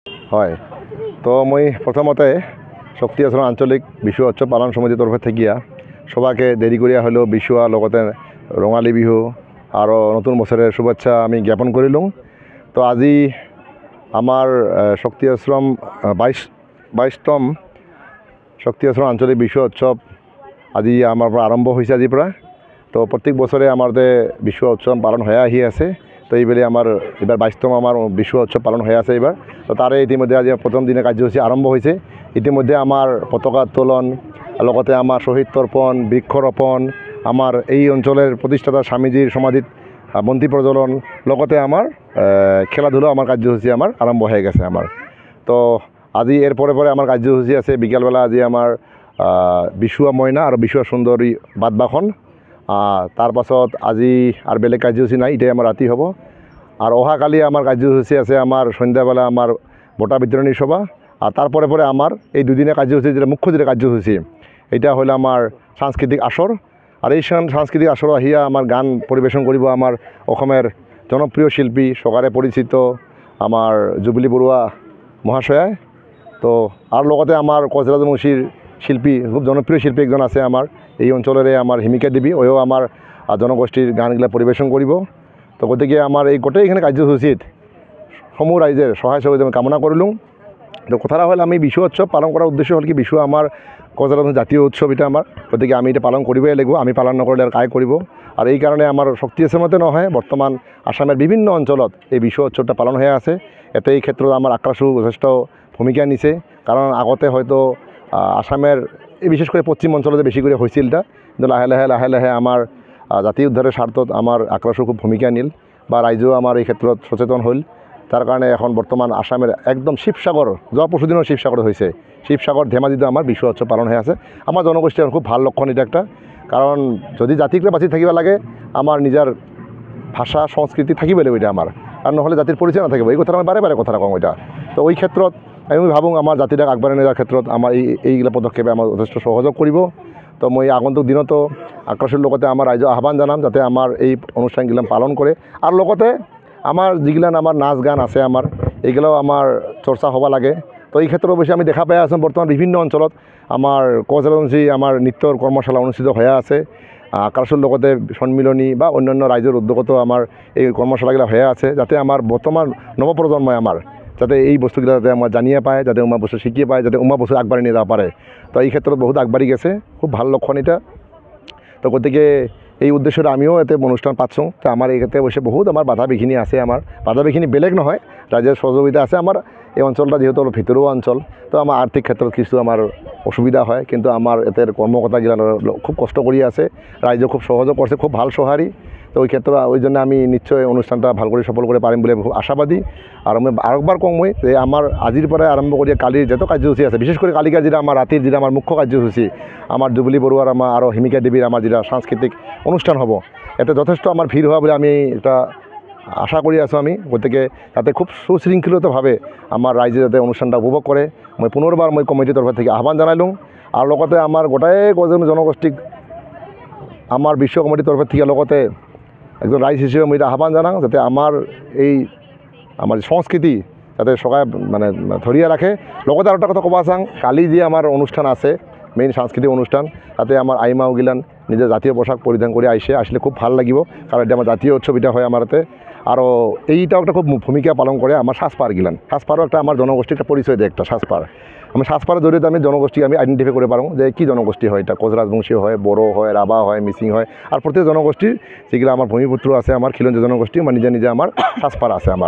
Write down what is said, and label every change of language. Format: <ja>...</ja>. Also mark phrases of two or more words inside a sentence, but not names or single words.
<rkt>হয় তো মই প্রথমতে শক্তি আশ্রম আঞ্চলিক বিশু উৎসব পালন সমিতির তরফে থাকিয়া সবাকে দেরি করিয়া হলেও বিশু আর লগতে রঙালী বিহু আর নতুন বছরের শুভেচ্ছা আমি জ্ঞাপন করিলুম। তো আজি আমার শক্তি আশ্রম 22তম শক্তি আশ্রম আঞ্চলিক বিশু উৎসব আজি আমার আরম্ভ হয়েছে আজির পৰা। তো প্রত্যেক বছরে আমাদের বিশু উৎসব পালন হয়ে আহি আছে। তো এইবেলে আমার এবার 22তম আমার বিশু উৎসব পালন হয়ে আছে এবার। তো তারে ইতিমধ্যে আজি প্রথম দিনে কার্যসূচী আরম্ভ হয়েছে। ইতিমধ্যে আমার পতাকা উত্তোলন লগতে আমার শহীদ তর্পণ বৃক্ষরোপণ আমার এই অঞ্চলের প্রতিষ্ঠাতা স্বামীজির সমাধিত বন্তি প্রজ্বলন লগতে আমার খেলাধুলা আমার কার্যসূচী আমার আরম্ভ হয়ে গেছে আমার। তো আজি এর পরে পরে আমার কার্যসূচী আছে বিকালবেলা আজি আমার বিশুয়া ময়না আর বিশুয়া সুন্দরী বাদবাখন। তার পাছত আজি আর বেলেগ কার্যসূচী নাই, এটাই আমার রাতি হব। আর অহাকালি আমার কার্যসূচী আছে আমার সন্ধ্যাবেলা আমার বঁটা বিতরণী সভা। আর তারপরে পরে আমার এই দুদিনের কার্যসূচী যেটা মুখ্য যেটা কার্যসূচী এটা হলো আমার সাংস্কৃতিক আসর। আর এই সাংস্কৃতিক আসর আহিয়া আমার গান পরিবেশন করব আমার অসমের জনপ্রিয় শিল্পী সকারে পরিচিত আমার জুবলি বড়ুয়া মহাশয়ায়। তো আর লগতে আমার কচরাজবংশীর শিল্পী খুব জনপ্রিয় শিল্পী একজন আছে আমার এই অঞ্চলের আমার হিমিকা দেবী, ওও আমার জনগোষ্ঠীর গানগুলা পরিবেশন করব। তো গতিকে আমার এই গোটেই এখানে কার্যসূচীত সমূহ রাইজের সহায় সহযোগিতা আমি কামনা করলুম। তো কথাটা হল আমি বিশু উৎসব পালন করার উদ্দেশ্য হল কি বিশু আমার কচরাজবংশী জাতীয় উৎসব এটা আমার, গতিকে আমি এটা পালন করবই লাগিব। আমি পালন নকরলে আর কাই করব। আর এই কারণে আমার শক্তি আশ্রমতে নহয় বর্তমান আসামের বিভিন্ন অঞ্চলত এই বিশু উৎসবটা পালন হয়ে আছে। এতে এই ক্ষেত্রে আমার আক্রাসু যথেষ্ট ভূমিকা নিছে, কারণ আগতে হয়তো আসামের এই বিশেষ করে পশ্চিম অঞ্চলতে বেশি করে হয়েছিল এটা, কিন্তু লাহে লাহে আমার জাতি উদ্ধারের স্বার্থত আমার আক্রাসু খুব ভূমিকা নিল বা রাইজেও আমার এই ক্ষেত্ৰত সচেতন হল। তার কারণে এখন বর্তমান আসামের একদম শিবসাগর যাওয়া পরশুদিনও শিবসাগর হয়েছে, শিবসাগর ধেমাজিতে আমার বিশু উৎসব পালন হয়ে আছে। আমার জনগোষ্ঠীর খুব ভাল লক্ষণ এটা একটা, কারণ যদি জাতিকে বাঁচি থাকিব লাগে আমার নিজের ভাষা সংস্কৃতি থাকিব লাগিব এটা আমার, আর নহলে জাতির পরিচয় না থাকিব। এই কথাটা আমি বারে বারে কথা কম এটা।</rkt> <as>তো ওই ক্ষেত্ৰত আমি ভাবোঁ আমার জাতিটাক আগবাঢ়াই নিয়াৰ ক্ষেত্ৰত আমাৰ এইগিলা পদক্ষেপে আমাৰ যথেষ্ট সহযোগ কৰিব। তো মই আগন্তুক দিনতো আক্ৰাসৰ লগতে আমাৰ ৰাইজক আহ্বান জনাম যাতে আমাৰ এই অনুষ্ঠানগিলা পালন কৰে।</as> <rkt>আর লগতে আমার যেগিলান আমার নাচ গান আছে আমার এইগুলাও আমার চর্চা হওয়া লাগে। তো এই ক্ষেত্রে অবশ্যই আমি দেখা পাই আছো বর্তমান বিভিন্ন অঞ্চলত আমার কচরাজবংশী আমার নৃত্যর কর্মশালা অনুষ্ঠিত হয়ে আছে। আক্রাসুর লগতে সন্মিলনী বা অন্যান্য রাইজের উদ্যোগতো আমার এই কর্মশালাগুলো হয়ে আছে, যাতে আমার বর্তমান নবপ্রজন্ময় আমার যাতে এই বস্তুগুলো যাতে আমার জানিয়ে পায়, যাতে উমা বস্তু শিখিয়ে পায়, যাতে উমা বস্তু আগবাড়ি নিয়ে যাওয়া পারে। তো এই ক্ষেত্রে বহুত আগবাড়ি গেছে, খুব ভাল লক্ষণ এটা। তো গতিকে এই উদ্দেশ্যে আমিও এতে অনুষ্ঠান পাচ্ছোঁ। তো আমার এই ক্ষেত্রে অবশ্যই বহুত আমার বাধা বিঘিনি আছে, আমার বাধা বিঘিনি বেলেগ নহয়, রাজ্যের সহযোগিতা আছে। আমার এই অঞ্চলটা যেহেতু অলপ ভিতরুয়া অঞ্চল, তো আমার আর্থিক ক্ষেত্রে কিছু আমার অসুবিধা হয়, কিন্তু আমার এতের কর্মকর্তাগিলা খুব কষ্ট করি আছে, রাজ্য খুব সহযোগ করছে, খুব ভাল সহারি। তো ওই ক্ষেত্রে ওই জন্য আমি নিশ্চয় অনুষ্ঠানটা ভাল করে সফল করে পারিম বলে খুব আশাবাদী। আর আমি আরেকবার কম মই যে আমার আজির পরে আরম্ভ করি কালির যত কার্যসূচী আছে, বিশেষ করে কালিকার যেটা আমার রাতের যেটা আমার মুখ্য কার্যসূচী আমার জুবলি বড়ুয়ার আমার আরও হিমিকা দেবীর আমার যেটা সাংস্কৃতিক অনুষ্ঠান হব, এতে যথেষ্ট আমার ভিড় হওয়া বলে আমি এটা আশা করি আছো আমি। গতিকে তাতে খুব সুশৃঙ্খলিতভাবে আমার রাইজে যাতে অনুষ্ঠানটা উপভোগ করে মই পুনর্বার মই কমিটির তরফ থেকে আহ্বান জানাইলুম। আর লগতে আমার গোটাই কজন জনগোষ্ঠীক আমার বিশ্ব কমিটির তরফ থেকে লগতে একজন রাইজ হিসেবে মই এটা আহ্বান জানাং যাতে আমার এই আমার সংস্কৃতি যাতে সবাই মানে ধরিয়া রাখে। লগতে আর একটা কথা কবা চাং, কালি যে আমার অনুষ্ঠান আছে মেইন সাংস্কৃতিক অনুষ্ঠান, তাতে আমার আইমাও গিলান নিজের জাতীয় পোশাক পরিধান করে আসলে খুব ভাল লাগিব, কারণ এটা আমার জাতীয় উৎসব এটা হয় আমার হাতে। আরও এইটাও একটা খুব ভূমিকা পালন করে আমার সাজপার গিলান, সাজপারও একটা আমার জনগোষ্ঠীর একটা পরিচয় দেয় একটা সাজপার। আমি সাজপারের জড়িয়ে আমি জনগোষ্ঠী আমি আইডেন্টিফাই করে পারবো যে কী জনগোষ্ঠী হয়, এটা কচরাজবংশী হয়, বড়ো হয়, রাভা হয়, মিসিং হয়। আর প্রত্যেক জনগোষ্ঠীর যেগুলো আমার ভূমিপুত্র আছে আমার খিলঞ্জি জনগোষ্ঠী আমার নিজে নিজে আমার সাজপার আছে আমার।</rkt>